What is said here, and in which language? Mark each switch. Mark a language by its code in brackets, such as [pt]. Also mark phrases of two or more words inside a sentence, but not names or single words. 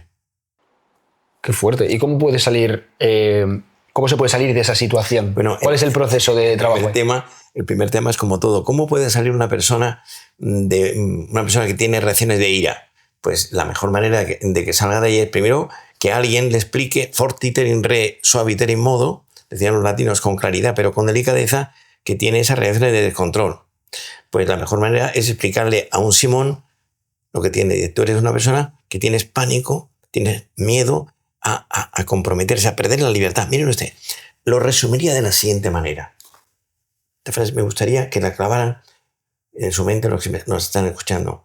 [es] Qué fuerte. ¿Y cómo puede salir? ¿Cómo se puede salir de esa situación? Bueno, ¿Cuál es el proceso de trabajo? El primer tema es como todo. ¿Cómo puede salir una persona que tiene reacciones de ira? Pues la mejor manera de que salga de ahí es primero que alguien le explique [la] fortiter in re suaviter in modo, [es] decían los latinos, con claridad pero con delicadeza, que tiene esas reacciones de descontrol. Pues la mejor manera es explicarle a un Simón lo que tiene. Tú eres una persona que tienes pánico, tienes miedo a comprometerse, a perder la libertad. Miren usted, lo resumiría de la siguiente manera. Esta frase me gustaría que la clavaran en su mente los que nos están escuchando.